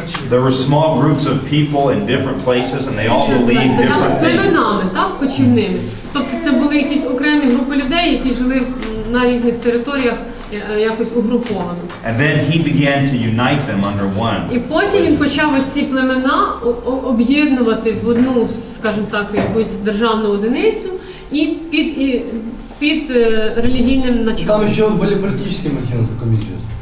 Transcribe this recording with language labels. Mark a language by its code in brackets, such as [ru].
[en] There were small groups of people in different places and they all believed [uk] це так, [en] different things. [uk] племенами, так, кочівними. Тобто це були якісь окремі групи людей, які жили на різних територіях якось угруповано. [en] And then he began to unite them under one. [uk] І потім він почав ці племена об'єднувати в одну, скажімо так, якусь державну одиницю і під релігійним началом. [ru] Там еще были политические мотивы, насколько мне известно.